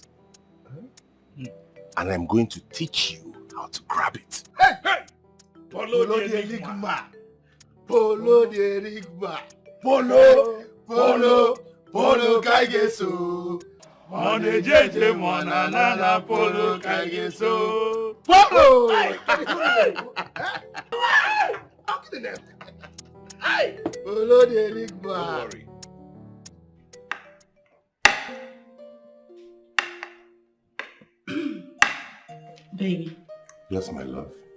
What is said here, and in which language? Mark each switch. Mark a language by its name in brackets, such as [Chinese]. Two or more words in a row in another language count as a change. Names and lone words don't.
[English] And I'm going to teach you how to grab it. Hey! Hey! Polo the Enigma. Polo the Enigma. Polo, Polo, Polo Kaigeso. Mone jeje mona nana polo kaigeso. Polo! How can they? Hey! Polo the Enigma. Don't worry. Baby. Yes, my love.